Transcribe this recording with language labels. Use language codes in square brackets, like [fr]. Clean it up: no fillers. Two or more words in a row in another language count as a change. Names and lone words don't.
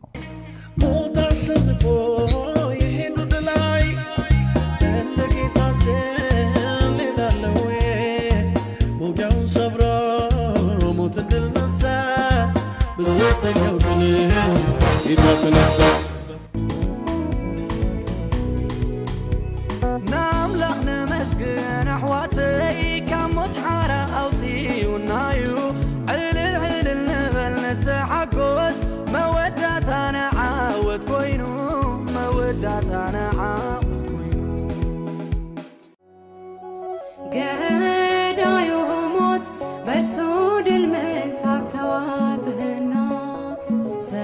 [am] ሞታሰንፎ ይሄን ድላይ ለጌታችን ሌላለው ሞጊያውን ሰብሮ ሞትን ድል ነሳ በሦስተኛው ቀን ጌታ ተነሳ [ti] ናምላኽ ነመስግን ኣሕዋተይ ካብ ሞት ሓራ ኣውፂኡናዩ ዕልል ዕልል ንበል ነተሓጎስ መወዳእታና ዓወት ኮይኑ መወዳእታና ዓወት ኮይኑ [am] ገዳዩ ሞት በእርሱ ድል መንሳት ተዋጥህና